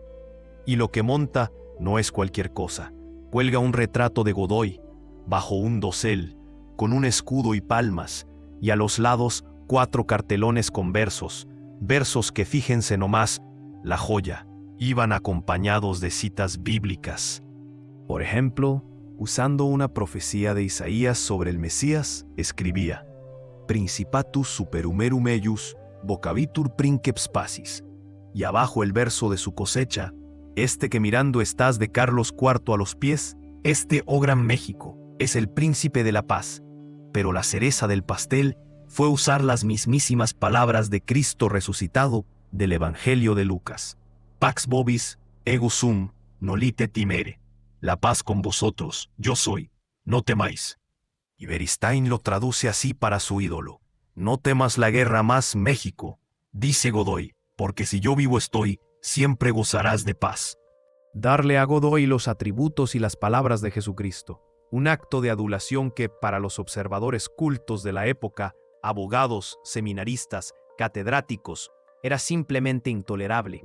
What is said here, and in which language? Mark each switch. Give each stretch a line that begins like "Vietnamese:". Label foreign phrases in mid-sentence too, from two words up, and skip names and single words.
Spanish: Y lo que monta no es cualquier cosa. Cuelga un retrato de Godoy, bajo un dosel, con un escudo y palmas, y a los lados 4 cartelones con versos que, fíjense nomás, la joya, iban acompañados de citas bíblicas. Por ejemplo, usando una profecía de Isaías sobre el Mesías, escribía:
Latin: Principatus superumerum eius, vocabitur princeps pacis.
Spanish: Y abajo el verso de su cosecha: Este que mirando estás de Carlos IV a los pies, este, oh gran México, es el príncipe de la paz. Pero la cereza del pastel fue usar las mismísimas palabras de Cristo resucitado del Evangelio de Lucas:
Latin: Pax vobis, ego sum, nolite timere.
Spanish: La paz con vosotros, yo soy, no temáis. Y Beristáin lo traduce así para su ídolo: No temas la guerra más, México, dice Godoy, porque si yo vivo estoy, siempre gozarás de paz. Darle a Godoy los atributos y las palabras de Jesucristo, un acto de adulación que, para los observadores cultos de la época, abogados, seminaristas, catedráticos, era simplemente intolerable.